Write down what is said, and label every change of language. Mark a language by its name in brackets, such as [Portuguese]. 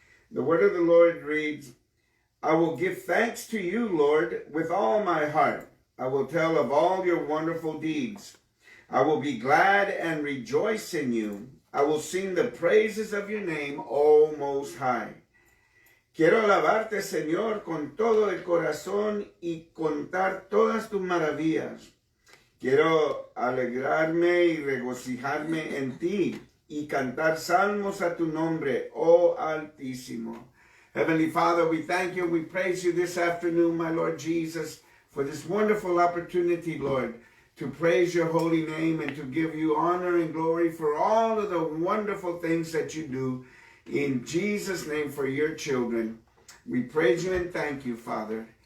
[English] The word of the Lord reads, I will give thanks to you, Lord, with all my heart. I will tell of all your wonderful deeds. I will be glad and rejoice in you. I will sing the praises of your name, O Most High. [Spanish] Quiero alabarte, Señor, con todo el corazón y contar todas tus maravillas. Quiero alegrarme y regocijarme en ti y cantar salmos a tu nombre, oh Altísimo. [English] Heavenly Father, we thank you, we praise you this afternoon, my Lord Jesus, for this wonderful opportunity, Lord, to praise your holy name and to give you honor and glory for all of the wonderful things that you do. In Jesus' name, for your children, we praise you and thank you, Father.